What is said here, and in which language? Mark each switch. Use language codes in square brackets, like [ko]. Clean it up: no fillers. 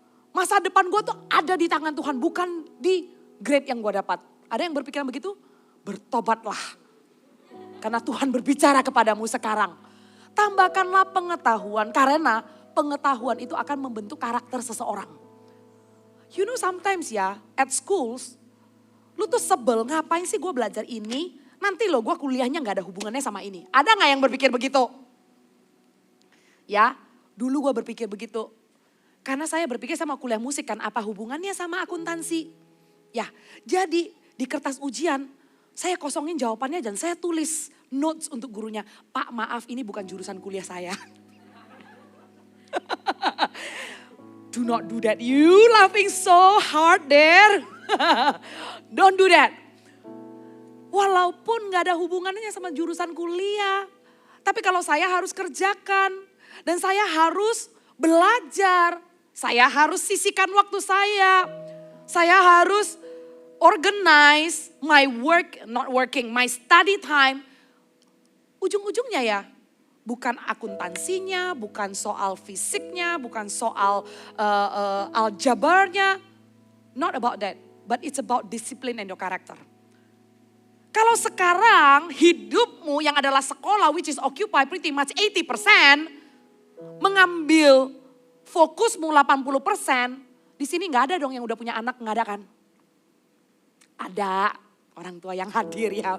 [id] Masa depan gue tuh ada di tangan Tuhan. Bukan di grade yang gue dapat. Ada yang berpikiran begitu? Bertobatlah. Karena Tuhan berbicara kepadamu sekarang. Tambahkanlah pengetahuan. Karena pengetahuan itu akan membentuk karakter seseorang. [en] You know sometimes ya at schools. [id] Lu tuh sebel, ngapain sih gue belajar ini? Nanti loh gue kuliahnya gak ada hubungannya sama ini. Ada gak yang berpikir begitu? Ya, dulu gue berpikir begitu. Karena saya berpikir sama kuliah musik kan, apa hubungannya sama akuntansi? Ya, jadi di kertas ujian saya kosongin jawabannya dan saya tulis notes untuk gurunya. Pak maaf ini bukan jurusan kuliah saya. [en] Do not do that. You laughing so hard there. Don't do that. [id] Walaupun gak ada hubungannya sama jurusan kuliah. Tapi kalau saya harus kerjakan. Dan saya harus belajar. Saya harus sisihkan waktu saya. Saya harus [en] organize my my study time. [id] Ujung-ujungnya ya. Bukan akuntansinya, bukan soal fisiknya, bukan soal aljabarnya. [en] Not about that. But it's about discipline and your character. [id] Kalau sekarang hidupmu yang adalah sekolah [en] which is occupy pretty much 80%. [id] Mengambil fokusmu 80%. Di sini gak ada dong yang udah punya anak, gak ada kan? Ada orang tua yang hadir ya.